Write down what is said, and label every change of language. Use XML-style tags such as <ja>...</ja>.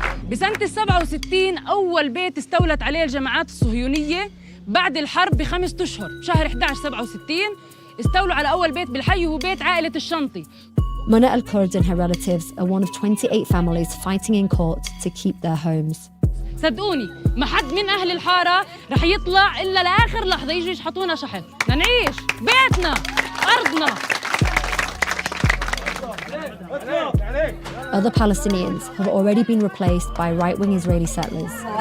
<ar>بسنة 67 أول بيت استولت عليه الجماعات الصهيونية بعد الحرب ب5 أشهر بشهر 11 67 استولوا على أول بيت بالحي وهو بيت عائلة الشنطي.</ar> <en>Mona al-Kurd and her relatives are one of 28 families fighting in court to keep their homes.</en> <ar>صدقوني ما حد من أهل الحارة رح يطلع إلا لآخر لحظة يجوا يشحطونا شحط نعيش بيتنا أرضنا.</ar> <en>Other Palestinians have already been replaced by right-wing Israeli settlers.</en>